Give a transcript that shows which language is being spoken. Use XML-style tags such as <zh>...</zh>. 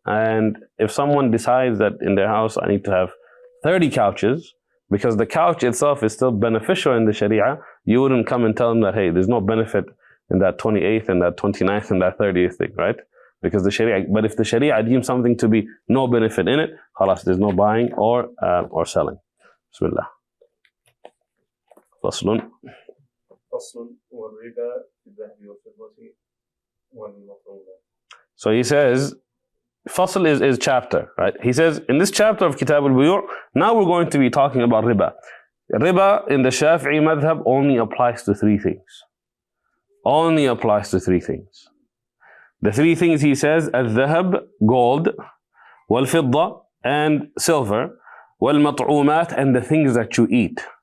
<en>And if someone decides that in their house I need to have 30 couches, because the couch itself is still beneficial in the Sharia, you wouldn't come and tell them that, hey, there's no benefit in that 28th and that 29th and that 30th thing, right? Because the Sharia, but if the Sharia deems something to be no benefit in it, khalas, there's no buying or selling.</en> <ar>Bismillah. فصل والربا في الذهب والفضة والمطعومات.</ar> <en>So he says, Fasl is chapter, right? He says, in this chapter of Kitab al-Buyu', now we're going to be talking about riba. Riba in the Shafi'i madhab only applies to three things. Only applies to three things. The three things he says, al-dhahab, gold, wal-fidda, and silver, wal-mat'umat, and the things that you eat.</en>